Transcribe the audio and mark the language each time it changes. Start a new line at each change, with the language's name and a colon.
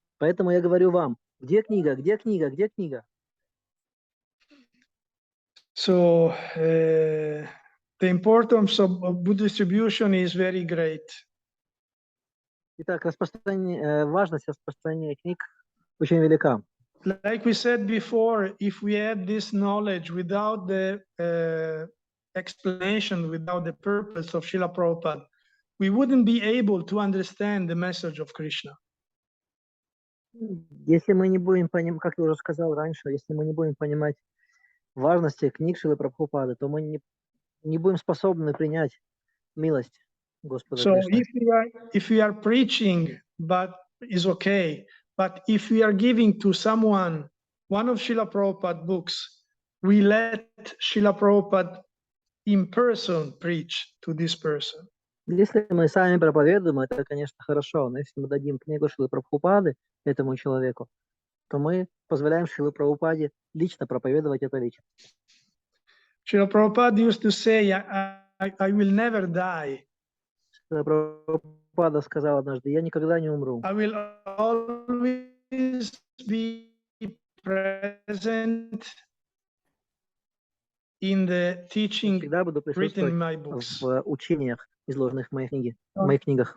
Russian: Поэтому я говорю вам, где книга, где книга, где книга?
English: So the importance of book distribution is very great.
Russian: Итак, важность распространения книг очень велика.
English: Like we said before, if we had this knowledge without the explanation, without the purpose of Srila Prabhupada, we wouldn't be able to understand the message of Krishna.
Russian: Если мы не будем понимать, как я уже сказал раньше, если мы не будем понимать важности книг Шрилы Прабхупады, то мы не будем способны принять милость Господа Кришны.
English: So if we are preaching, but is okay. But if we are giving to someone one of Srila Prabhupada books, we let Srila Prabhupada in person preach to this person.
Russian: Если мы сами проповедуем, это, конечно, хорошо. Но если мы дадим книгу Шрилы Прабхупады этому человеку, то мы позволяем Шриле Прабхупаде лично проповедовать это лично.
English: Srila Prabhupada used to say, I will never die.
Russian: Шрила Прабхупада сказал однажды, я никогда не умру.
English: I will always be present in the teaching
Russian: Всегда буду
English: written in my
Russian: присутствовать
English: books.
Russian: в учениях, изложенных в моих книгах.